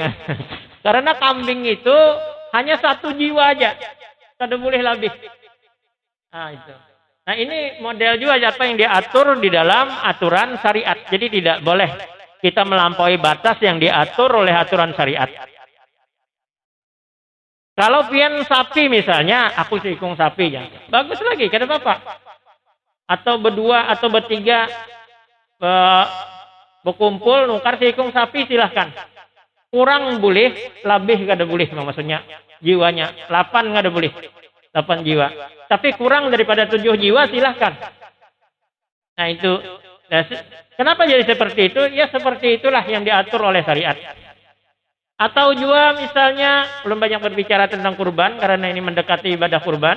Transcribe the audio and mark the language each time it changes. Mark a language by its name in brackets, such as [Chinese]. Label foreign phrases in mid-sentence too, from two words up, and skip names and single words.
[Indonesian] Karena kambing itu hanya 1 jiwa aja. [Banjar] Kada boleh lebih. Nah itu. [Indonesian] Nah ini model juga apa yang diatur di dalam aturan syariat. Jadi tidak boleh kita melampaui batas yang diatur oleh aturan syariat. [Banjar] Kalau pian sapi misalnya, aku seikung sapi ya. Bagus lagi, kada apa-apa. Atau berdua atau bertiga berkumpul nukar seikung sapi silahkan. Kurang boleh, lebih kada boleh maksudnya. [Indonesian] Jiwanya 8 nggak ada boleh, 8 jiwa. Tapi kurang daripada 7 jiwa silahkan. Nah itu, kenapa jadi seperti itu? Ya seperti itulah yang diatur oleh syariat. Atau juga misalnya belum banyak berbicara tentang kurban karena ini mendekati ibadah kurban.